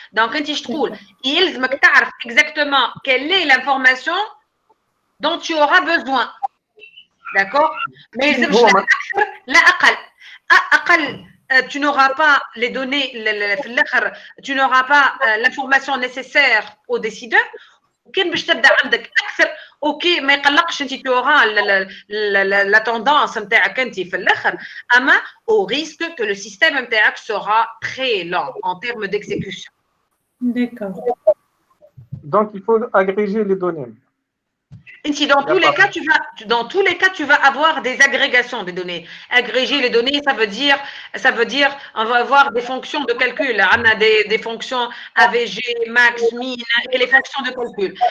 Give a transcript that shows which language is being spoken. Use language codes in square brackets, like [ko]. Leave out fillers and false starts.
[fr] Donc, quand je trouve, il faut savoir exactement quelle est l'information dont tu auras besoin. D'accord? Mais il faut la أقل. tu n'auras pas les données, tu n'auras pas l'information nécessaire aux décideurs. [ar] وكان باش تبدا عندك اكثر اوكي ما يقلقش انت تورا لا توندونس نتاعك انت في الاخر اما [fr] au risque que le système نتاعك sera très lent en termes d'exécution. D'accord. Donc, il faut agréger les données. Dans tous les cas, tu vas avoir des agrégations des données. Agréger les données, ça veut dire, on va avoir des fonctions de calcul. On a des fonctions AVG, max, min et les fonctions de calcul.